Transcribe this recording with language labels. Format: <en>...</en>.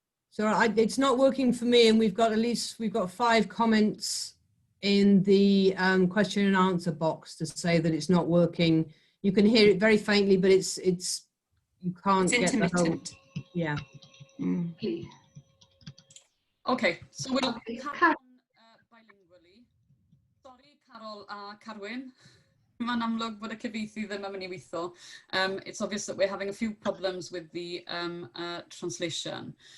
<en>Sorry, it's not working for me, and we've got 5 comments in the question and answer box to say that it's not working. You can hear it very faintly, but it's you can't get intermittent. The whole, yeah. Okay, so we'll carry on bilingually. Sorry, Carol a Carwyn.</en> <cy>Mae'n amlwg bod y cyfieithu ddim yn mynd I weithio.</cy> <en>It's obvious that we're having a few problems with the translation.</en>